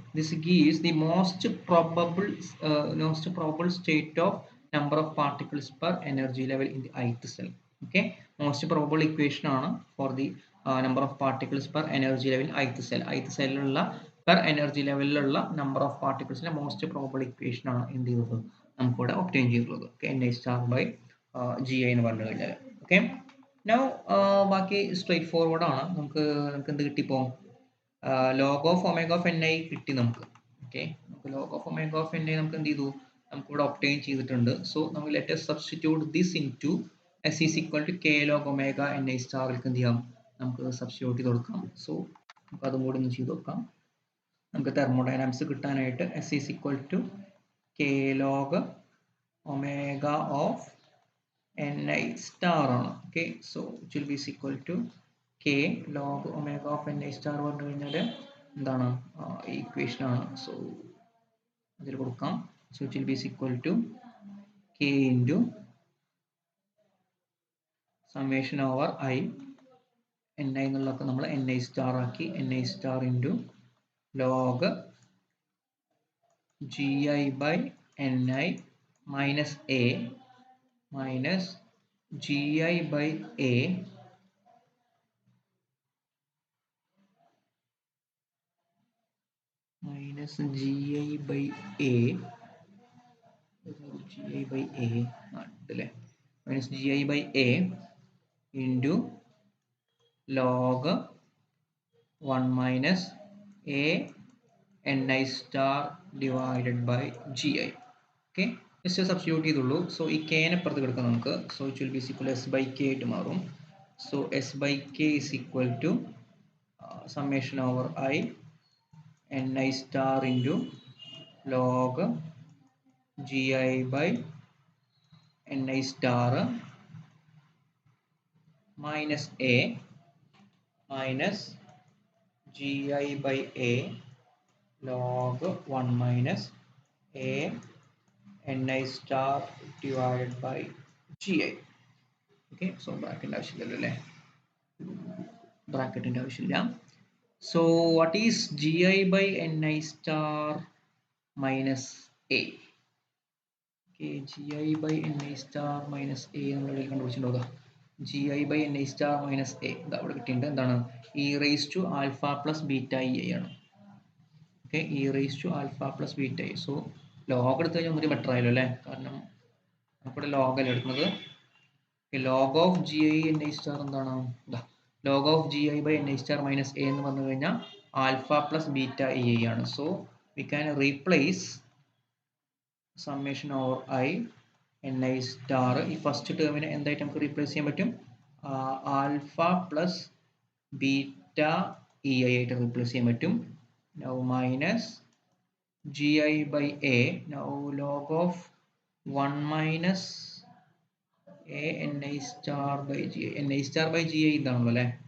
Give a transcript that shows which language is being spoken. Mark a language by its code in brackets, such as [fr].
[en] This gives the most probable state of number of particles per energy level in the ith cell. Okay, most probable equation ആണ് for the number of particles per energy level ith cell [ml] ഉള്ള per energy level ഉള്ള [en] number of particles [ml] ന്റെ most probable equation ആണ് എന്ത് ചെയ്യുന്നത്, നമുക്കിവിടെ obtain ചെയ്തിട്ടുള്ളത്. Okay, N I star by G I എന്ന് പറഞ്ഞു കഴിഞ്ഞാൽ. ഓക്കെ, നൗ ബാക്കി സ്ട്രേറ്റ് ഫോർവേഡ് ആണ്. നമുക്ക് എന്ത് കിട്ടിപ്പോ? Log of omega of N I കിട്ടി നമുക്ക്. ഓക്കെ, നമുക്ക് log of omega of N I നമുക്ക് എന്ത് ചെയ്തു? നമുക്കിവിടെ ഒപ്റ്റൈൻ ചെയ്തിട്ടുണ്ട്. [en] so നമുക്ക് let us substitute this into s is equal to k log omega n I [ml] സ്റ്റാറിലേക്ക് എന്ത് ചെയ്യാം? നമുക്ക് സബ്സ്റ്റിറ്റ്യൂട്ട് ചെയ്ത് കൊടുക്കാം. സോ നമുക്ക് അതും കൂടി ഒന്ന് ചെയ്ത് നോക്കാം. നമുക്ക് തെർമോഡൈനാമിക്സ് കിട്ടാനായിട്ട് [en] s is equal to k log omega of ni star ആണ്. Okay, so it will be equal to k log omega of ni star [ml] പറഞ്ഞു കഴിഞ്ഞാൽ എന്താണ്? ഈ ഇക്വേഷൻ ആണ്. സോ അതിൽ കൊടുക്കാം. [en] so it will be equal to k into summation over I ni [ml] എന്നുള്ളതൊക്കെ നമ്മൾ ni star ആക്കി. [en] ni star into log gi by ni minus a minus gi by a minus gi by a gi by a അല്ലേ? minus gi by a into log 1 minus a ni star divided by gi. [ml] Okay, just substitute ചെയ്തുള്ളൂ. So ഈ കെനെ പുറത്ത് കിടക്കാം നമുക്ക്. [en] So it will be equal S by K ആയിട്ട് മാറും. So S by K is equal to summation over I ni star into log gi by ni star minus a minus gi by a log 1 minus a ni star divided by gi. [ml] Okay, so ബ്രാക്കറ്റിന്റെ ആവശ്യമില്ലല്ലോ അല്ലേ? ബ്രാക്കറ്റിന്റെ ആവശ്യമില്ല. [en] So what is gi by ni star minus a? Okay, gi by ni star minus a [ml] നമ്മൾ എഴുതി കണ്ടുപിടിച്ചിട്ടുണ്ടോ? [en] gi by ni star minus a [ml] ഇതാ ഇവിടെ കിട്ടിയിട്ടുണ്ട്. എന്താണ്? [en] e raised to alpha plus beta e ആണ്. Okay, e raised to alpha plus beta e. [ml] So log എടുത്തു കഴിഞ്ഞാൽ ഒന്നുകൂടി ബെറ്റർ ആയല്ലോ അല്ലേ? കാരണം നമുക്കിവിടെ ലോഗ് അല്ലേ എടുക്കുന്നത്. [en] Log of G I N I star എന്താണ്? Log of G I by N I star minus A എന്ന് പറഞ്ഞു കഴിഞ്ഞാൽ alpha plus beta E I ആണ്. So we can replace summation over I N I star ഈ first ടേമിനെ [ml] എന്തായിട്ട് നമുക്ക് replace ചെയ്യാൻ പറ്റും? [en] alpha plus beta E I [ml] ആയിട്ട് റീപ്ലേസ് ചെയ്യാൻ പറ്റും. [en] Now minus G I by A. Now log of 1 minus a ni star by gi. ni star by gi ഇതാണല്ലോ അല്ലേ?